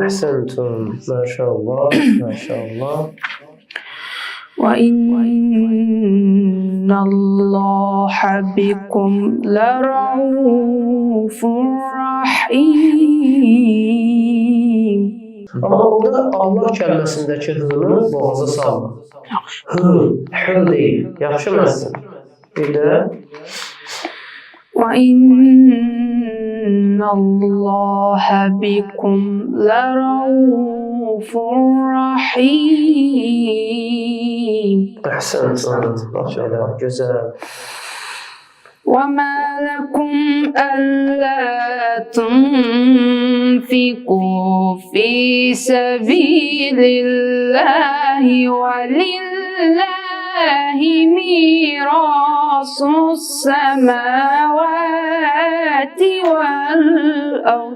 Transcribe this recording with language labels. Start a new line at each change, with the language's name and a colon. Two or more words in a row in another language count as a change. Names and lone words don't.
Arabic: أحسنتم، ما شاء الله ما شاء الله. وإن الله بكم لرؤوف رحيم.
Turkish: Ama orada Allah kelimesindeki hı'nı boğaza salma.
Azerbaijani: Hı değil. Yaxşı məsələn.
Turkish: Bir de
Arabic: وَإِنَّ اللَّهَ بِكُمْ لَرَؤُوفٌ رَحِيمٌ.
Turkish: Ahsentum. Maşallah, güzel.
Arabic: وَمَا لَكُمْ أَلَّا تُنْفِقُوا فِي سَبِيلِ اللَّهِ وَلِلَّهِ مِيرَاثُ السَّمَاوَاتِ وَالْأَرْضِ.